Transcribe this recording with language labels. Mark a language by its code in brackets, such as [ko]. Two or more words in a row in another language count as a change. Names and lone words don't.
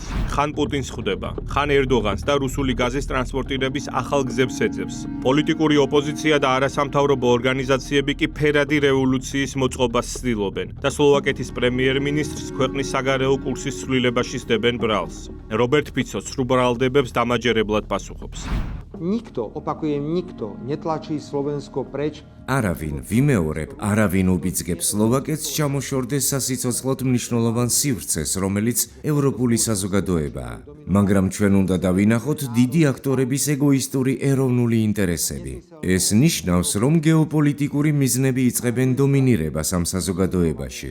[ka] ხან პუტინს ხვდება, ხან ერდოღანს და რუსული გაზის ტრანსპორტირების ახალ გზებს ეძებს. პოლიტიკური ოპოზიცია და არასამთავრობო ორგანიზაციები კი ფერადი რევოლუციის მოწყობას ცდილობენ და სლოვაკეთის პრემიერ-მინისტრს ქვეყნის საგარეო კურსის ცვლილებაში სდებენ ბრალს. რობერტ ფიცო სრულ ბრალდებებს დამაჯერებლად პასუხობს. [sk] Nikto, opakujem, nikto netlačí Slovensko preč. [ka] არავინ ვიმეორებ, არავინ უბიძგებს სლოვაკეთს ჩამოშორდეს სასიცოცხლოდ მნიშვნელოვან სივრცეს, რომელიც ევროპული საზოგადოებაა. მაგრამ ჩვენ უნდა დავინახოთ დიდი აქტორების ეგოისტური ეროვნული ინტერესები. ეს ნიშნავს, რომ გეოპოლიტიკური მიზნები იწყებენ დომინირებას ამ საზოგადოებაში.